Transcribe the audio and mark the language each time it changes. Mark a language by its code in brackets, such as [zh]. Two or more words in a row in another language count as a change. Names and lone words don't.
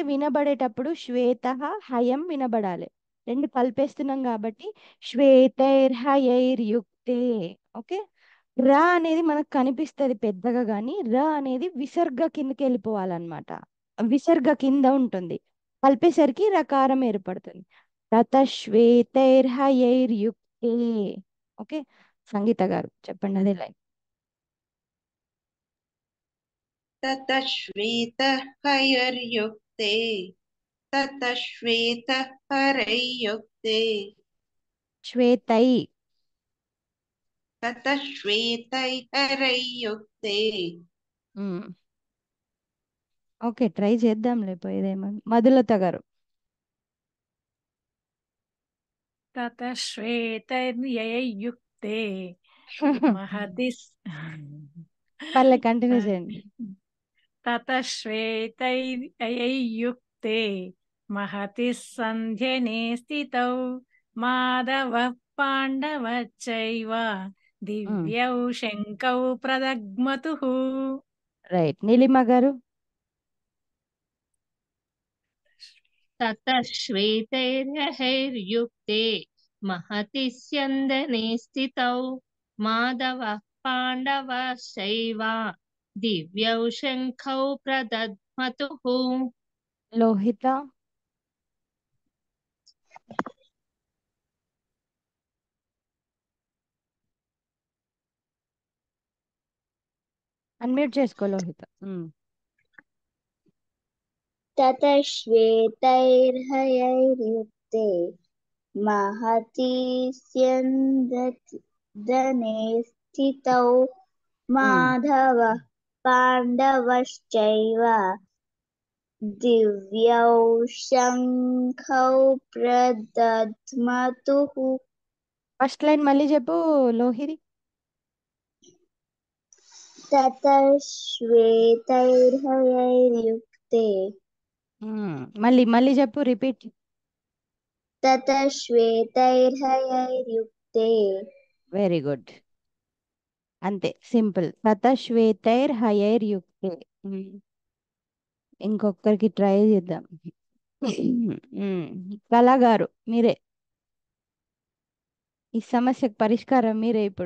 [te] వినబడేటప్పుడు శ్వేత హయం వినబడాలి రెండు కలిపేస్తున్నాం కాబట్టి శ్వేతైర్హయైర్యుక్తే ఓకే ర అనేది మనకు కనిపిస్తుంది పెద్దగా కానీ ర అనేది విసర్గ కిందకి వెళ్ళిపోవాలన్నమాట విసర్గ కింద ఉంటుంది కలిపేసరికి రకారం ఏర్పడుతుంది తతశ్వేతైర్హయైర్యుక్తే ఓకే సంగీత గారు చెప్పండి అదే లైన్ [sa] ततः श्वेतहयैर्युक्ते ततः श्वेतहरैर्युक्ते శ్వేతై ततः श्वेतैर्हयैर्युक्ते [te] ఓకే ట్రై చేద్దాం లేకపోయేదేమో మధులత గారు [sa] ततः श्वेतैर्ययुक्ते महति [te] పర్లే కంటిన్యూ చేయండి [sa] ततः श्वेतैर्ययुक्ते महति सन्ध्यने स्थितौ माधवः पाण्डवश्चैव दिव्यौ शङ्कौ प्रदग्मतुः [te] రైట్ నీలిమ గారు [sa] ततः श्वेतैर्हयैर्युक्ते महति स्यन्दने स्थितौ माधवः पाण्डवश्चैव दिव्यौ शङ्खौ प्रदध्मतुः [te] లోహిత అన్మ్యూట్ చేసుకో లోహిత [sa] ततः श्वेतैर्हयैर्युक्ते महति स्यन्दने स्थितौ माधवः पाण्डवश्चैव दिव्यौ शङ्खौ प्रदध्मतुः [te] ఫస్ట్ లైన్ మళ్ళీ చెప్పు లోహిరి [sa] ततः श्वेतैर्हयैर्युक्ते [te] మళ్ళీ చెప్పు రిపీట్ [sa] ततः श्वेतैर्हयैर्युक्ते [en] very good [te] అంతే సింపుల్. [sa] తత శ్వేతైర్ హయైర్ యుక్తే. [te] ఇంకొకరికి ట్రై చేద్దాం. కళాగారు మీరే, ఈ సమస్యకు పరిష్కారం మీరే ఇప్పుడు.